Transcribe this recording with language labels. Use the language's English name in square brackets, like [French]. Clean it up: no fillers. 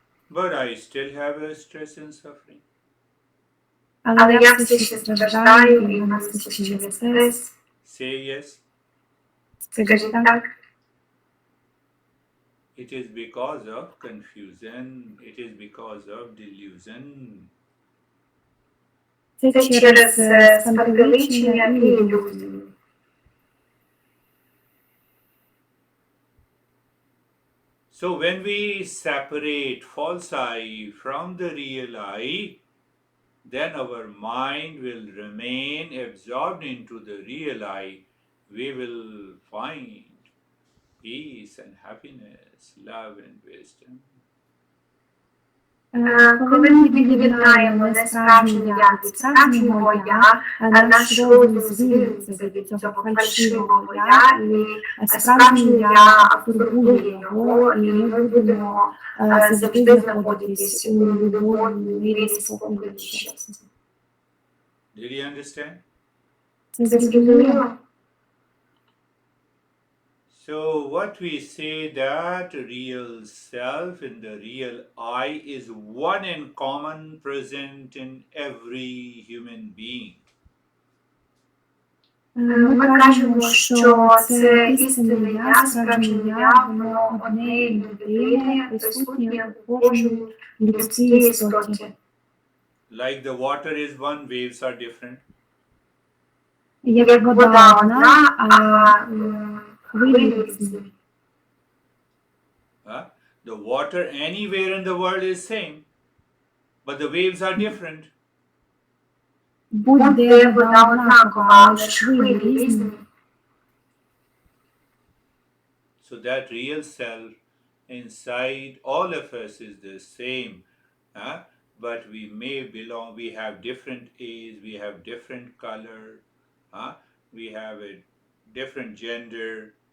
[English] But I still have a stress and suffering. [Ukrainian] Але я все ще страждаю, і у нас все ще є стрес. [English] Say yes. [Ukrainian] Скажіть так. [English] It is because of confusion. It is because of delusion. [Ukrainian] Це через спантеличення і ілюзії. [English] So when we separate false I from the real I, then our mind will remain absorbed into the real I. We will find peace and happiness, love and wisdom. [Ukrainian] Коли ми від'єднаємо несправжнє я від справжнього я, наш розум звільниться від цього фальшивого я, і справжнє я абсорбує його, і ми будемо завжди знаходитись у любові, мирі, спокою і щастя. [English] Did you understand? [Ukrainian] Це зрозуміло? [English] So, what we say that real self and the real I is one and common present in every human being. [Ukrainian] Ми кажемо, що це істинне я, справжнє я, воно одне і єдине, присутнє у кожній людській істоті. [English] Like the water is one, waves are different. [Ukrainian] Як вода одна, а хвилі різні. [English] The water anywhere in the world is same, but the waves are different. [Ukrainian] Будь-де вода однакова, але ж хвилі різні. [English] So that real self inside all of us is the same. But we may belong, we have different age, we have different color, we have a different gender.